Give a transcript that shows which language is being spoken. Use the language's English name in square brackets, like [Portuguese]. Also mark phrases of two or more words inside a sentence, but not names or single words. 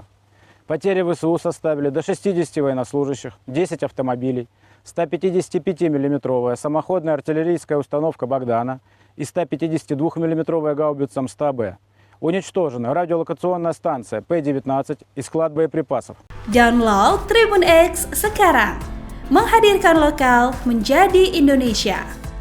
[Russian] Потери ВСУ составили до 60 военнослужащих, 10 автомобилей, 155-мм самоходная артиллерийская установка «Богдана» и 152-мм гаубица МСТА-Б. Уничтожена радиолокационная станция П-19 и склад боеприпасов. [Indonesian] Download Tribun X sekarang. Menghadirkan lokal menjadi Indonesia.